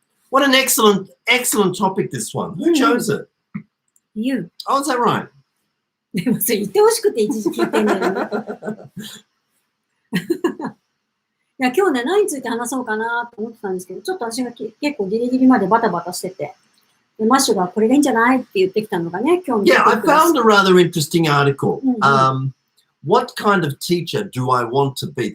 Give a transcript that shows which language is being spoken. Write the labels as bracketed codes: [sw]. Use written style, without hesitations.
[en] What an excellent topic this one. Who chose it? You. Oh, is that right? [ja] でもそれ言ってほしくて一時聞いてんだよね。いや、今日ね、何について話そうかなと思ってたんですけど、ちょっと私が結構ギリギリまでバタバタしてて、でマッシュがこれがいいんじゃないって言ってきたのがね、今日の。 [en] Yeah, I found a rather interesting article. What kind of teacher do I want to be?